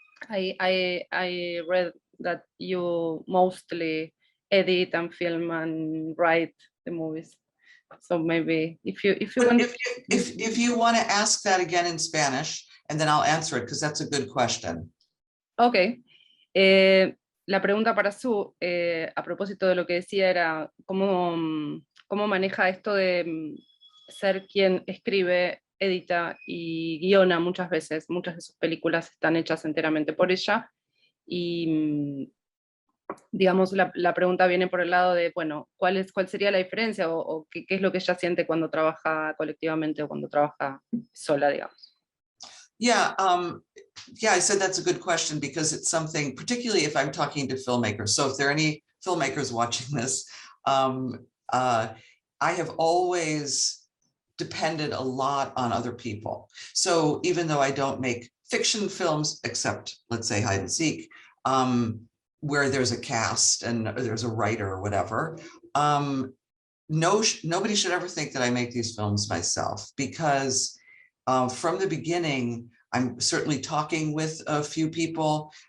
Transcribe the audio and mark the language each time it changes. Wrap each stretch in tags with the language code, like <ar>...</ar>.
<en>I read that you mostly edit and film and write the movies. So maybe if you want, if you want to ask that again in Spanish, and then I'll answer it because that's a good question. Okay.</en> <es>La pregunta para Su, a propósito de lo que decía, era cómo maneja esto de ser quien escribe, edita y guiona muchas veces. Muchas de sus películas están hechas enteramente por ella. Y digamos, la pregunta viene por el lado de, bueno, ¿cuál sería la diferencia o qué es lo que ella siente cuando trabaja colectivamente o cuando trabaja sola, digamos?</es> <en>Yeah, yeah, I said that's a good question because it's something, particularly if I'm talking to filmmakers. So if there are any filmmakers watching this, I have always depended a lot on other people. So even though I don't make fiction films, except let's say Hide and Seek, where there's a cast and there's a writer or whatever, nobody should ever think that I make these films myself, because from the beginning, I'm certainly talking with a few people.</en>